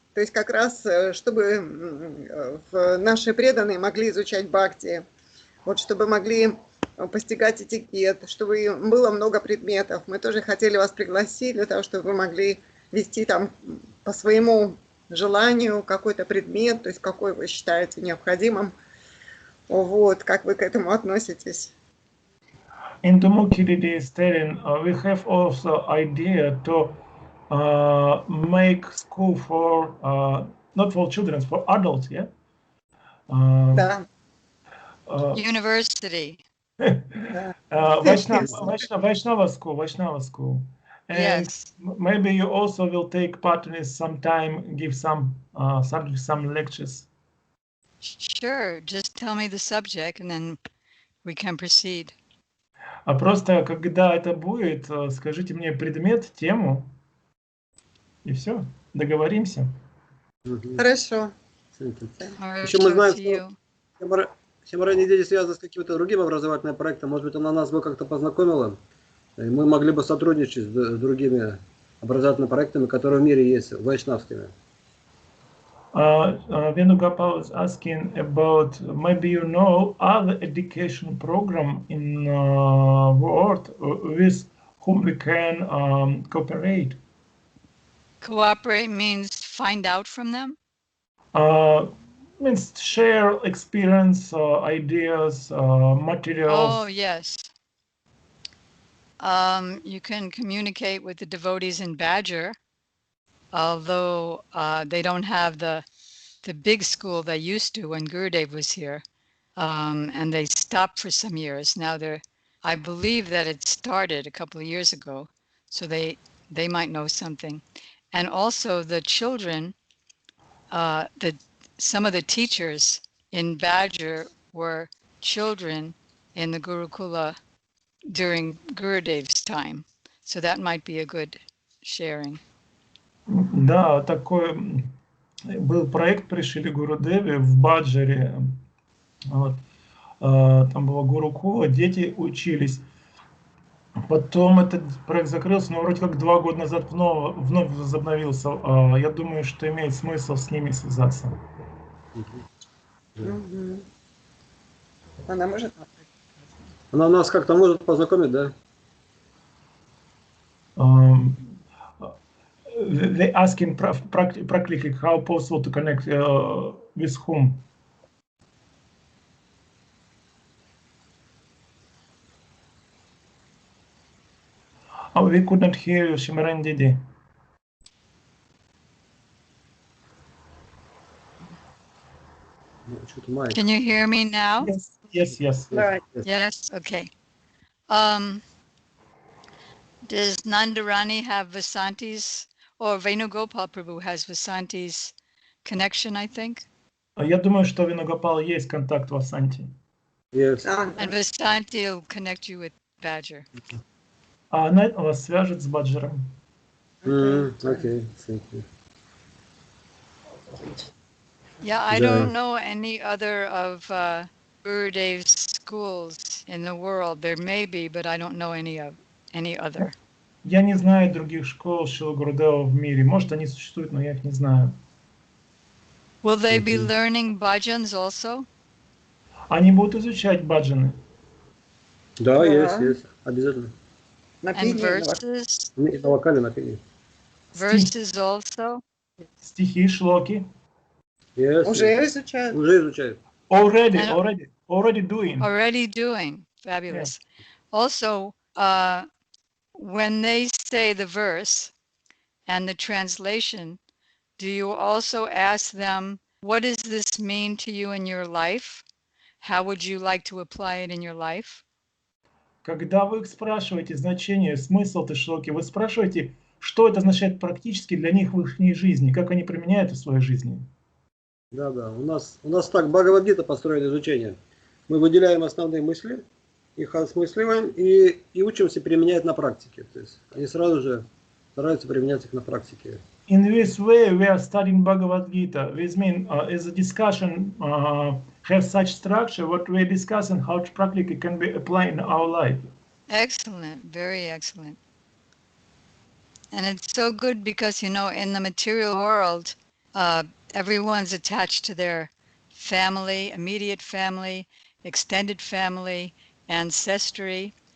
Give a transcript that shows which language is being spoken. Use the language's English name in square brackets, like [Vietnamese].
[Russian] То есть как раз, чтобы наши преданные могли изучать бхакти, вот чтобы могли постигать этикет, чтобы было много предметов. Мы тоже хотели вас пригласить для того, чтобы вы могли вести там по своему желанию какой-то предмет, то есть какой вы считаете необходимым. Вот, как вы к этому относитесь? [English] In Tumukiridi is telling, we have also idea to make school for not for children, for adults, yeah. [Russian] Да. [English] University. Vaishnava school. And Yes. maybe you also will take part in it sometime, give some subject, some lectures. Sure. Just tell me the subject and then we can proceed. [Russian] А просто, когда это будет, скажите мне предмет, тему, и все, договоримся. Хорошо. Еще мы знаем, что Шьямарани Диди связана с каким-то другим образовательным проектом. Может быть, она нас бы как-то познакомила. И мы могли бы сотрудничать с другими образовательными проектами, которые в мире есть, вайшнавскими. [English] Venugopal is asking about maybe you know other education program in world with whom we can cooperate. Cooperate means find out from them? Means share experience, ideas, materials. Oh, yes. You can communicate with the devotees in Badger, although they don't have the big school they used to when Gurudev was here, and they stopped for some years. Now I believe that it started a couple of years ago, so they might know something. And also the children, some of the teachers in Badger were children in the Gurukula during Gurudev's time. So that might be a good sharing. [Russian] Да, такой был проект при Шри Гурудеве в Баджаре. Вот. Там была Гурукула, дети учились. Потом этот проект закрылся, но вроде как 2 года назад вновь возобновился. Я думаю, что имеет смысл с ними связаться. Она может? Она нас как-то может познакомить, да? [English] They asking practically how possible to connect with whom. We could not hear you, Shimran Didi. Can you hear me now? Yes. Yes, okay. Does Nandarani have Vasanti's, or Venugopal Prabhu has Vasanti's connection, I think? [Russian] Я думаю, что Venugopal есть контакт в Васанти. [English] Yes. And Vasanti will connect you with Badger. [Russian] Она вас свяжет с Баджером. [English] Okay, thank you. Yeah, I don't know any other of Gurudev's schools in the world. There may be, but I don't know any other. [Russian] Я не знаю других школ Шрила Гурудева в мире. Может, они существуют, но я их не знаю. [English] Will they be learning bhajans also? [Russian] Они будут изучать баджаны. Да, Да. есть, обязательно. На [English] And [Russian] пении, [English] verses, [Russian] И на вокале, на пении. [English] verses also. [Russian] Стихи, шлоки. уже изучают. Уже изучают. [English] Already doing. Already doing. Fabulous. Also, when they say the verse and the translation, do you also ask them, what does this mean to you in your life? How would you like to apply it in your life? [Russian] Когда вы их спрашиваете значение, смысл этой шлоки, вы спрашиваете, что это означает практически для них в их жизни, как они применяют в своей жизни. Да. У нас так Бхагавад-гита построено изучение. Мы выделяем основные мысли, их осмысливаем и учимся применять на практике. То есть они сразу же стараются применять их на практике. [English] In this way, we are studying Bhagavad Gita. This means, as a discussion has such structure, what we are discussing, how practically can be applied in our life. Excellent. Very excellent. And it's so good because, you know, in the material world, everyone's attached to their family, immediate family, extended family, ancestry.